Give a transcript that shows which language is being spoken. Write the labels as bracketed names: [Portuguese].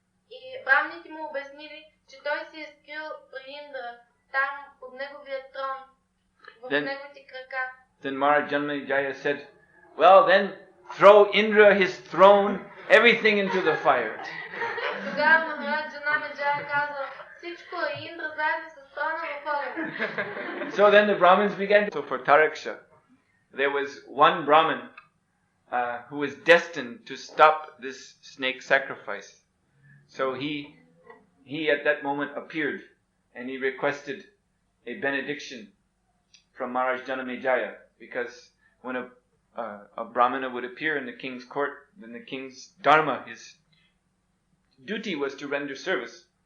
[Bulgarian] И браманите му обяснили, че той се е скрил при Индра, там под неговия трон, в неговите крака. [English] Then Maharaj Janamejaya said, "Well, then throw Indra, his throne, everything into the fire." [Bulgarian] Тогава Махараджа Janamejaya казал, всичко е Индра заедно с трона в огън. [English] So then the Brahmins began to... So for Taraksha, there was one Brahmin who was destined to stop this snake sacrifice. So he at that moment appeared and he requested a benediction from Maharaj Janamejaya, because when a Brahmana would appear in the king's court, then the king's dharma, his duty, was to render service.